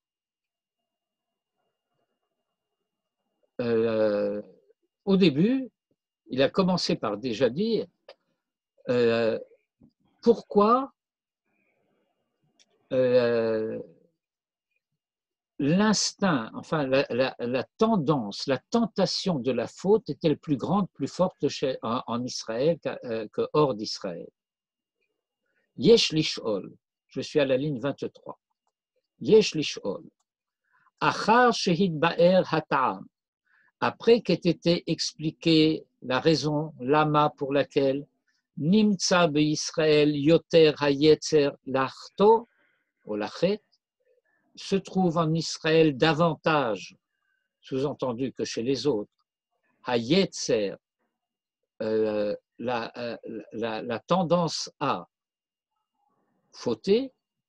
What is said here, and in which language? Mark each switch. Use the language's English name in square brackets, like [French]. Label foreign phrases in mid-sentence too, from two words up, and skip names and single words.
[French] Au début, il a commencé par déjà dire pourquoi l'instinct, enfin la tendance, la tentation de la faute est-elle plus grande, plus forte en Israël que hors d'Israël? [Hebrew] יש לשאול, [French] je suis à la ligne 23. [Hebrew] יש לשאול אחר שהתבאר הטעם, [French] après qu'ait été expliquée la raison, l'ama pour laquelle [Hebrew] נמצא בישראל יותר היצר לחטוא, [French] ou lachet, se trouve en Israël davantage, sous-entendu que chez les autres, hayetzer, la tendance à fauter.